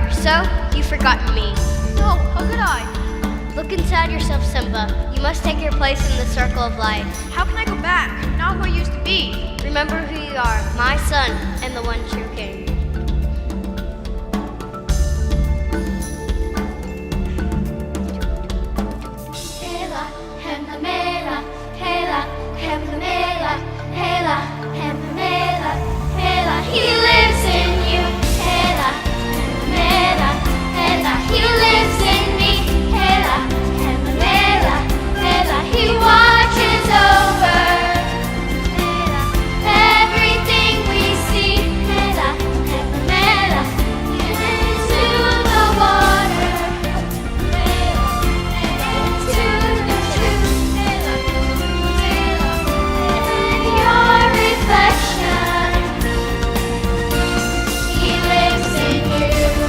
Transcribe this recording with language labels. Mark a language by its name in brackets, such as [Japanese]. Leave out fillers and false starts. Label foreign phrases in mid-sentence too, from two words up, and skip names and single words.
[English] so, you've forgotten me. No, how could I? Look inside yourself, Simba. You must take your place in the circle of life. How can I go back? I'm not who I used to be. Remember who you are, my son, and the one true king. [Zulu] Hela, hemla mela, hela, hemla mela, hela, hemla mela, hela. [English] He lives in you. [Zulu] Hela, hemla mela, hela. [English] He lives in me. [Zulu] Hela, hemla mela, hela. [English] He watches over everything we see. [Zulu] Hela, hemla mela, [English] into the water. To the truth, your reflection, he lives in you.